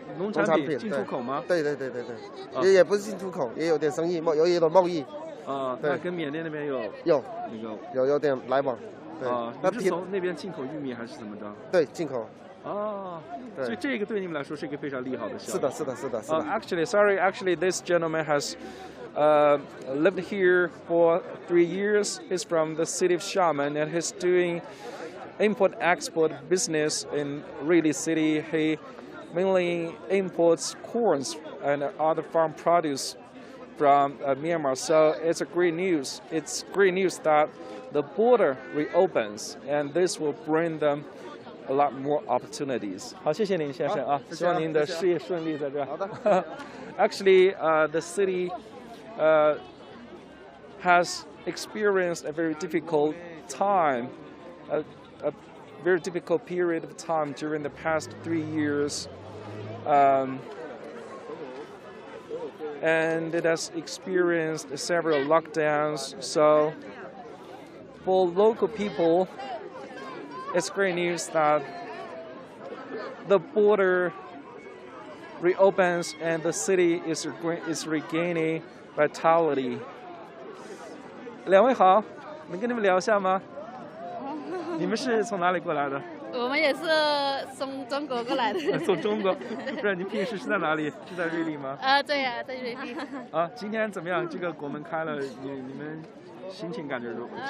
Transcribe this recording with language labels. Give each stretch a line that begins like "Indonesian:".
Chinese: 农产品进出口吗？对，也不是进出口，也有点生意，有一点贸易。那跟缅甸那边有有点来往。对。你是从那边进口玉米还是怎么着？对，进口。所以这个对你们来说是一个非常利好的消息。是的。
English: Actually, this gentleman has lived here for 3 years. He's from the city of Xiamen, and he's doing import-export business in Ruili city. He mainly imports corns and other farm produce from Myanmar. So it's a great news. It's great news that the border reopens, and this will bring them a lot more opportunities.
Chinese: 好，谢谢您，先生啊，希望您的事业顺利在这。好的。
English: Actually, the city has experienced a very difficult time, a very difficult period of time during the past 3 years. And it has experienced several lockdowns. So for local people, it's great news that the border reopens and the city is regaining vitality.
Chinese: 两位好，能跟你们聊一下吗？你们是从哪里过来的？我们也是从中国过来的。从中国，不是？你平时是在哪里？是在瑞丽吗？对呀，在瑞丽。啊，今天怎么样？这个国门开了，你们心情感觉如何？